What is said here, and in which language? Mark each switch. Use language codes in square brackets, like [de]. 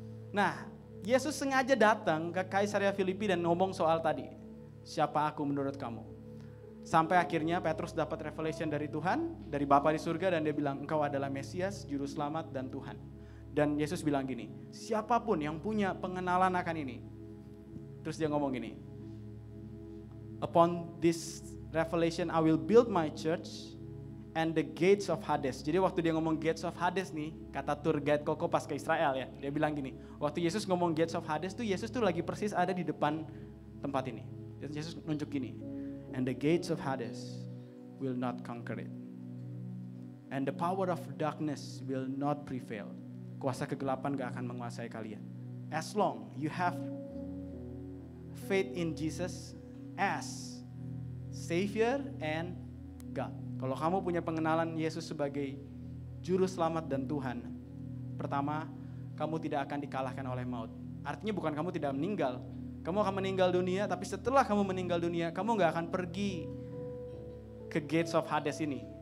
[id] Nah, Yesus sengaja datang ke Kaisarea Filipi dan ngomong soal tadi, siapa aku menurut kamu? Sampai akhirnya Petrus dapat revelation dari Tuhan, dari Bapa di surga, dan dia bilang, engkau adalah Mesias, Juru Selamat dan Tuhan. Dan Yesus bilang gini, siapapun yang punya pengenalan akan ini. Terus dia ngomong gini, [en] upon this revelation I will build my church and the gates of Hades. [id] Jadi waktu dia ngomong gates of Hades nih, kata tour guide Koko pas ke Israel ya, dia bilang gini, waktu Yesus ngomong gates of Hades tuh Yesus tuh lagi persis ada di depan tempat ini. Dan Yesus nunjuk gini, [en] and the gates of Hades will not conquer it. And the power of darkness will not prevail. [id] Kuasa kegelapan gak akan menguasai kalian. [en] As long you have faith in Jesus as Savior and God. [id] Kalau kamu punya pengenalan Yesus sebagai Juru Selamat dan Tuhan, pertama, kamu tidak akan dikalahkan oleh maut. Artinya bukan kamu tidak meninggal. Kamu akan meninggal dunia, tapi setelah kamu meninggal dunia, kamu gak akan pergi ke gates of Hades ini.